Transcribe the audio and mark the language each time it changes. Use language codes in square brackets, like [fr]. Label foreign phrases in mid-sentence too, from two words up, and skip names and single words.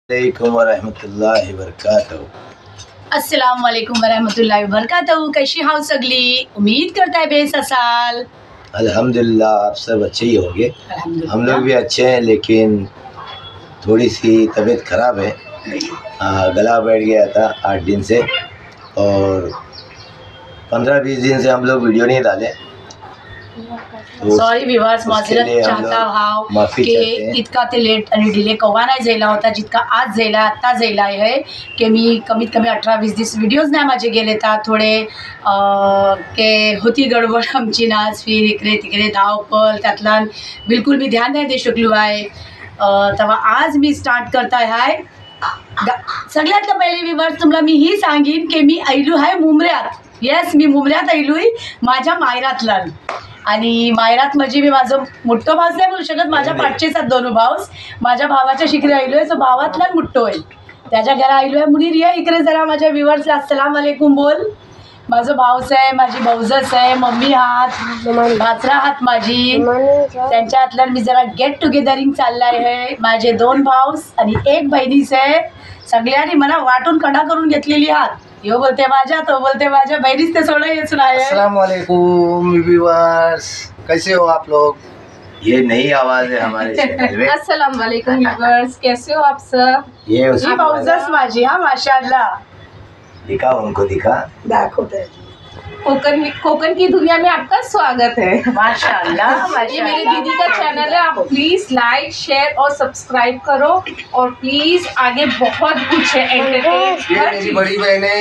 [ar] السلام ورحمة الله وبركاته. السلام عليكم ورحمة الله وبركاته. [mr] कशी हाव सगळी? उम्मीद करताय बेस असाल। [hi] अल्हम्दुलिल्लाह आप सब अच्छे ही होंगे। अल्हम्दुलिल्लाह हम लोग भी अच्छे हैं, लेकिन थोड़ी सी तबीयत ख़राब है। गला बैठ गया था 8 दिन से, और 15-20 दिन से हम लोग वीडियो नहीं डाले। [en] sorry viewers, [mr] माजरत चाहता हाव की इतका ते लेट आणि डिले कवा नाही झाला होता जितका आज झाला, आत्ता झाला आहे की मी कमीत कमी 18-20 दिवस व्हिडिओज नाही माझे गेले तर थोडे के होती गडबड आमची नाच, फिर इकडे तिकडे धावपळ, त्यातला बिलकुल मी ध्यान नाही दे शकलो आहे। तेव्हा आज मी स्टार्ट करताय आहे। सगळ्यात पहिले व्ह्युअर्स तुम्हाला मी ही सांगीन की मी आयलू आहे मुंबऱ्यात। येस, मी मुंबऱ्यात आयलोय माझ्या मायरातला, आणि मायरात म्हणजे मी माझं मोठं भाऊच नाही बोलू शकत, माझ्या पाठचेच आहेत दोन भाऊस। माझ्या भावाच्या शिकरे आयलोय, जो भावातला मोठं आहे त्याच्या घरा आयलोय। मुनीर ये इकडे जरा माझ्या व्ह्युअर्सला [ar] السلام عليكم [mr] बोल। माझं भाऊच आहे, माझी भाऊजच आहे, मम्मी हात, भाचरा हात माझी, त्यांच्या हातला मी जरा [en] get togethering [mr] चाललाय आहे। माझे 2 भाऊस आणि 1 बहिणीच आहे। सगळ्यांनी मला वाटून कडा करून घेतलेली हात, यो बोलते माझ्या, तो बोलते माझ्या, बहनीच ते सोडा येच नाही। [ar] السلام عليكم [hi] व्यूअर्स, कैसे हो आप लोग? ये नई आवाज़ है हमारे चैनल में। [ar] السلام عليكم [hi] व्यूअर्स, कैसे हो आप सब? ये [mr] ही भाऊजच माझी, हा माशाअल्लाह। [hi] दिखा, उनको दिखा, [mr] दाखवते। [hi] कोकन की दुनिया में आपका स्वागत है। माशाअल्लाह, ये मेरी दीदी का चैनल है, आप [en] please like share [hi] और सब्सक्राइब करो, और प्लीज आगे बहुत कुछ है ये मेरी बड़ी बहन है,